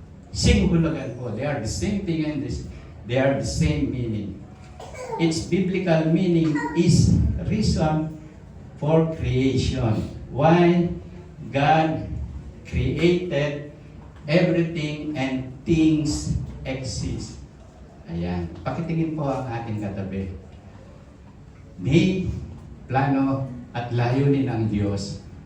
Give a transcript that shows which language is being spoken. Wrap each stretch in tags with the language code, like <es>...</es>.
<tl>Singhulagan po.</tl> <en>They are the same thing and they are the same meaning. Its biblical meaning is reason for creation. Why God created everything and things exist.</en> <tl>Ayan. Pakitingin po ang ating katabi. May plano at layunin ng Diyos</tl>